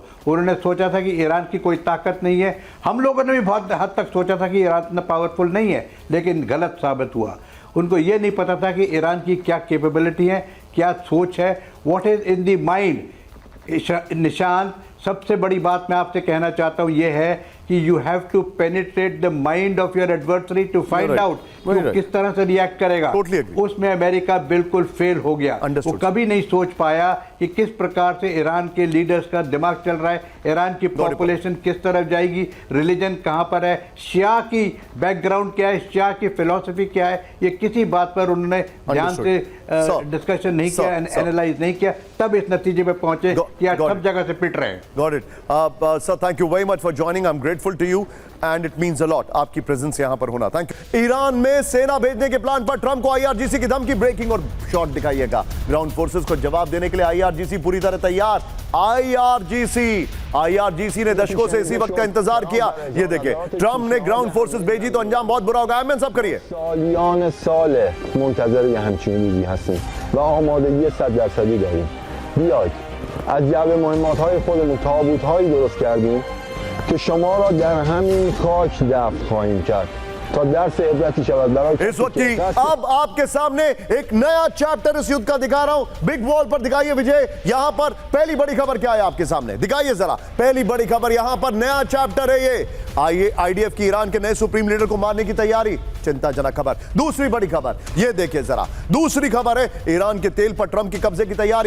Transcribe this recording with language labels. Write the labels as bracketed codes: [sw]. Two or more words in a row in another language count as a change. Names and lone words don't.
[hi] उन्होंने सोचा था कि ईरान की कोई ताकत नहीं है, हम लोगों ने भी बहुत हद तक सोचा था कि ईरान इतना पावरफुल नहीं है, लेकिन गलत साबित हुआ। उनको ये नहीं पता था कि ईरान की क्या कैपेबिलिटी है, क्या सोच है, [en] what is in the mind. [hi] निशान, सबसे बड़ी बात मैं आपसे कहना चाहता हूँ ये है कि [en] you have to penetrate the mind of your adversary to find out [hi] वो किस तरह से रिएक्ट करेगा। उसमें अमेरिका बिल्कुल फेल हो गया। वो कभी नहीं सोच पाया कि किस प्रकार से ईरान के लीडर्स का दिमाग चल रहा है, ईरान की पॉपुलेशन किस तरफ जाएगी, रिलीजन कहाँ पर है, शिया की बैकग्राउंड क्या है, शिया की फिलॉसफी क्या है, ये किसी बात पर उन्होंने ध्यान से डिस्कशन नहीं किया, एनालाइज नहीं किया, तब इस नतीजे पे पहुंचे कि आज सब जगह से पिट रहे हैं। [en] Got it. Sir, thank you very much for joining. I'm grateful to you and it means a lot. [hi] आपकी प्रेजेंस यहाँ पर होना। [en] thank you. [hi] ईरान में सेना भेजने के प्लान पर ट्रंप को आईआरजीसी की धमकी, ब्रेकिंग और शॉट दिखाइएगा। [en] ground forces [hi] को जवाब देने के लिए आईआरजीसी पूरी तरह तैयार। आईआरजीसी ने दशकों से इसी वक्त का इंतजार किया। ये देखिए, ट्रंप ने [en] ground forces [hi] भेजी तो अंजाम बहुत बुरा होगा। एमएन सब करिए। [fa] سالیان ساله منتظر یه همچین روزی هستیم و آمادگی 100% داریم. بیاید از جعبه مهمات‌های خودمون تابوت‌هایی درست کردیم که شما را در همین خاک دفن خواهیم کرد تا درس عبرتی شود برای [hi] इस वक्त की अब आपके सामने एक नया चैप्टर इस युद्ध का दिखा रहा हूं। [en] big wall [hi] पर दिखाइए विजय, यहां पर पहली बड़ी खबर क्या है आपके सामने, दिखाइए जरा। पहली बड़ी खबर, यहां पर नया चैप्टर है ये। आईडीएफ की ईरान के नए [en] supreme leader [hi] को मारने की तैयारी, चिंताजनक खबर। दूसरी बड़ी खबर ये देखिए जरा, दूसरी खबर है ईरान के तेल पर ट्रंप की कब्जे की तैयारी।